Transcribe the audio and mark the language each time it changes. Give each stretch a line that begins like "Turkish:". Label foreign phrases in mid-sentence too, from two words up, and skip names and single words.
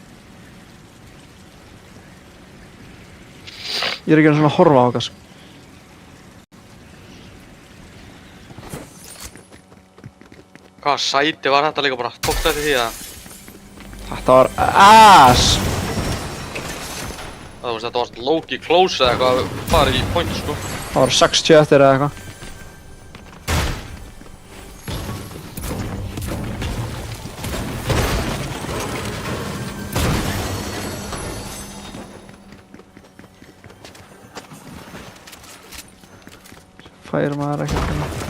Icelandic: Ég er ekki svona að horfa á okkar, sko. Hvaða sæti var þetta líka bara? Tókstu eftir því að Þetta var ass. þetta var
English: low-key close
Icelandic: eða eitthvað að fara í point, sko. Það var 60 eftir eða eitthvað. Fær maður ekkert hérna.